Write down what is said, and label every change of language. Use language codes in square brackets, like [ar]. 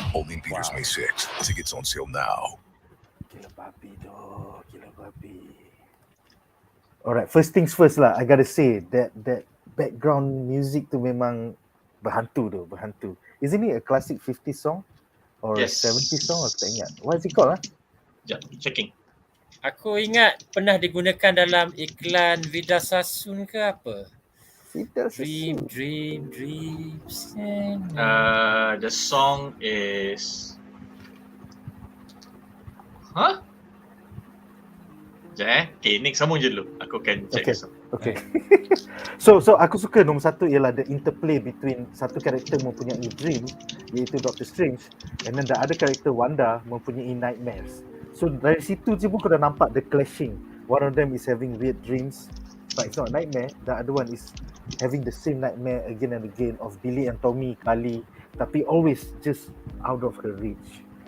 [en] Only in Peters May 6. Tickets on sale now. [ms] Gila babi doh, gila babi. [en] Alright, first things first [ms] lah. [en] I gotta say that background music [ms] tu memang berhantu. [en] Isn't it a classic 50s song or Yes. 70s song? [ms] Aku tak ingat. [en] What is it called? [ms] Sekejap, [en] checking. [ms] Aku ingat pernah digunakan dalam iklan Vida Sasun ke apa? [en] Dreams. The song is... [ms] Huh? Sekejap [en] Okay, next [ms] sambung je dulu. Aku akan check [en] Okay. the song. Okay. so [ms] aku suka nombor satu ialah [en] the interplay between [ms] satu karakter mempunyai [en] dream [ms] iaitu [en] Doctor Strange, and then the other character Wanda [ms] mempunyai [en] nightmares. [ms] So dari situ je pun kau dah nampak [en] the clashing. One of them is having weird dreams but it's not a nightmare. The other one is having the same nightmare again and again of Billy and Tommy [ms] kali, tapi [en] always just out of her reach.